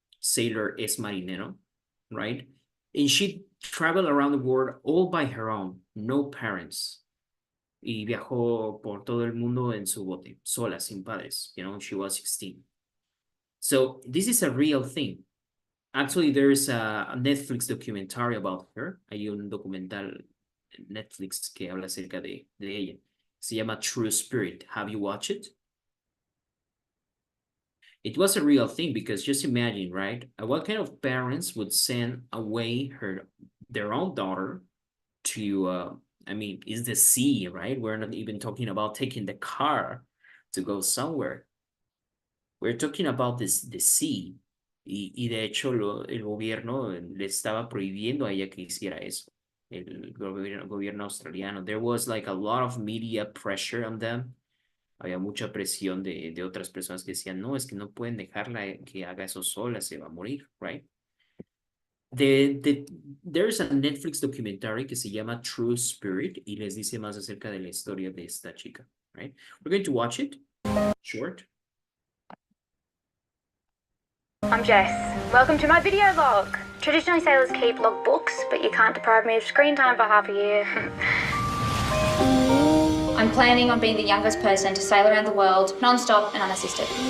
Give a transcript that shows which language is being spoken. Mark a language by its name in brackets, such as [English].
[English] Sailor [Spanish] es marinero, [English] right? And she traveled around the world all by her own, no parents. [Spanish] Y viajó por todo el mundo en su bote, sola, sin padres, [English] you know, she was 16. So this is a real thing. Actually, there's a Netflix documentary about her. [Spanish] Hay un documental Netflix que habla acerca de ella. Se llama [English] True Spirit. Have you watched it? It was a real thing because just imagine, right? What kind of parents would send away their own daughter to, I mean, it's the sea, right? We're not even talking about taking the car to go somewhere. We're talking about the sea. [Spanish] Y de hecho el gobierno le estaba prohibiendo a ella que hiciera eso. El gobierno australiano. [English] There was like a lot of media pressure on them. [Spanish] Había mucha presión de otras personas que decían, no, es que no pueden dejarla que haga eso sola, se va a morir, right? [English] There's a Netflix documentary [Spanish] que se llama True Spirit y les dice más acerca de la historia de esta chica, right? [English] We're going to watch it, short. I'm Jess. Welcome to my video log. Traditionally, sailors keep log books, but you can't deprive me of screen time for half a year. I'm planning on being the youngest person to sail around the world, non-stop and unassisted.